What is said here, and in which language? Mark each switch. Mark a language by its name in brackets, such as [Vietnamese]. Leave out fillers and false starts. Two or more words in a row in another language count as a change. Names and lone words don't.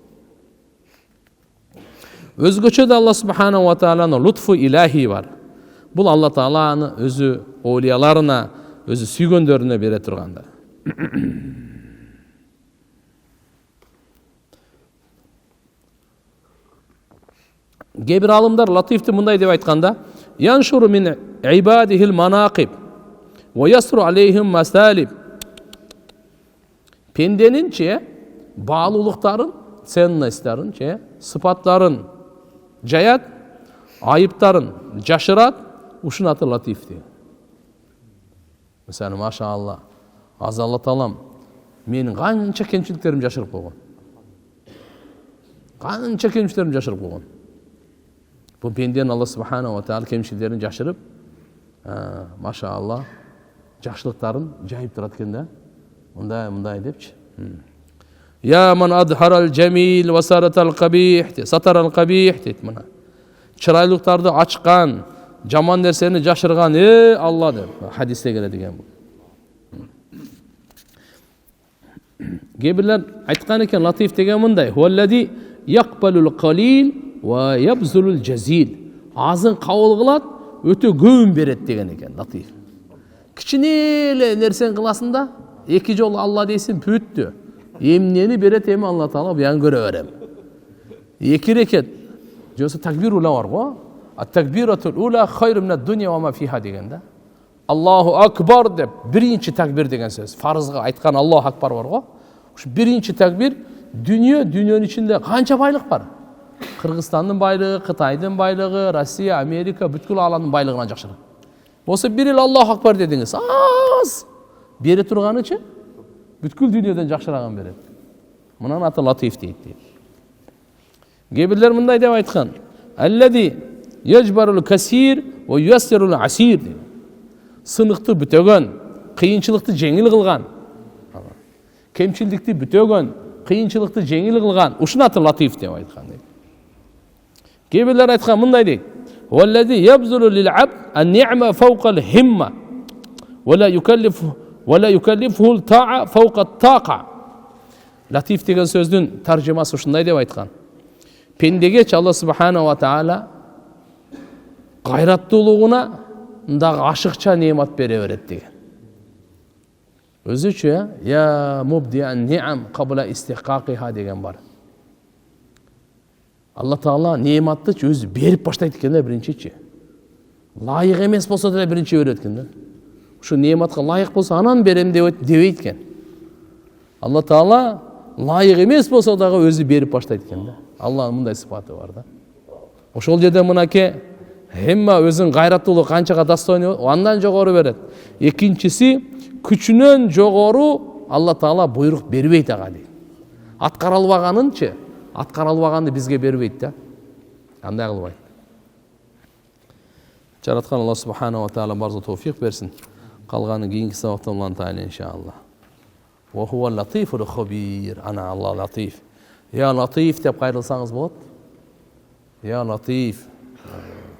[Kyrgyz] Өзгөчө да [Arabic] الله سبحانه و [Kyrgyz] тааланын [Arabic] لطف إلهي [Kyrgyz] бар. Бул Алла Тааланы өзү оолияларына, өзү сүйгөндөрүнө бере турганда. Кээ бир алымдар латифти мындай деп айтканда: [Arabic] "ينشر من عباده المناقب ويستر عليهم المثالب." [Kyrgyz] Пенденинче баалуулуктарын, ценностьтарын, сыпаттарын жаят, айыптарын жашырат, ушун аты латиф дейт. Мисалы, машаалла, аз Алла Таалам менин канча кемчиликтерим жашырып койгон. Канча кемчиликтерим жашырып койгон. Бул пенденин [Arabic] الله سبحانه وتعالى [Kyrgyz] кемчиликтерин жашырып, машаалла, жакшылыктарын жайып турат экен да. Мындай депчи. [Arabic] يا من أظهر الجميل وستر القبيح، ستر القبيح дейт мына. [Kyrgyz] Чырайлыктарды ачкан, жаман нерсени жашырган Алла деп хадисте келет экен бул. Кээ айткан экен латиф деген мындай: [Arabic] "هو الذي يقبل القليل ويبذل الجزيل." [Kyrgyz] Азын кабыл кылат, өтө көбүн берет деген экен латиф. Кичине эле нерсени кыласың да, эки жолу Алла дейсин, бүттү. Эмнени берет эми Алла Таала буян көрө берем. Эки рекет жосы такбир ула бар го. [Arabic] التكبيرة الأولى خير من الدنيا وما فيها деген да. الله أكبر [Kyrgyz] деп биринчи такбир деген сөз. Фарызга айткан [Arabic] الله أكبر [Kyrgyz] бар го. Ушу биринчи такбир дүйнөнүн ичинде канча байлык бар. Кыргызстандын байлыгы, Кытайдын байлыгы, Россия, Америка, бүткүл ааламдын байлыгынан жакшыраак. Болсо бир эле [Arabic] الله أكبر [Kyrgyz] дедиңиз, аз. Бере турганычы бүткүл дүйнөдөн жакшырагын берет. Мунун аты латиф дейт. Кээ бирлер мындай деп айткан: [Arabic] "الذي يجبر الكسير وييسر العسير." [Kyrgyz] Сыныкты бүтөгөн, кыйынчылыкты жеңил кылган. Кемчилдикти бүтөгөн, кыйынчылыкты жеңил кылган. Ушун аты латиф деп айткан. Кээ бирлер айткан мындай дейт: [Arabic] "والذي يبذل للعبد النعمة فوق الهمة ولا يكلف الطاعة فوق الطاقة." [Kyrgyz] Латиф деген сөздүн таржымасы ушундай деп айткан: Пендегечи [Arabic] الله سبحانه وتعالى [Kyrgyz] кайраттуулугуна дагы ашыкча неемат бере берет деген. [Arabic] Өзүчө يا مبدئ النعم قبل استحقاقها деген бар. [Kyrgyz] Алла Таала неематты өзү берип баштайт экен да биринчичи. Лайык эмес болсо да биринчи берет экен да. Ушу неематка лайык болсо анан берем дебейт экен. Алла Таала лайык эмес болсо дагы өзү берип баштайт экен да. Алланын мындай сыпаты бар да. Ошол жерде мынаке хемма өзүн кайраттуулук канчага достойну андан жогору берет. Экинчиси күчүнөн жогору Алла Таала буйрук бербейт ага дейт. Аткара албаганынчы, аткара албаганды бизге бербейт да. Андай кылбайт. Жараткан [Arabic] الله سبحانه وتعالى [Kyrgyz] барза товфик берсин. Калганы кийинки сабакта улантайлы иншалла. [Arabic] وهو اللطيف الخبير. Ана Алла латиф. [Kyrgyz] Я латиф деп кайрылсаңыз болот. Я латиф.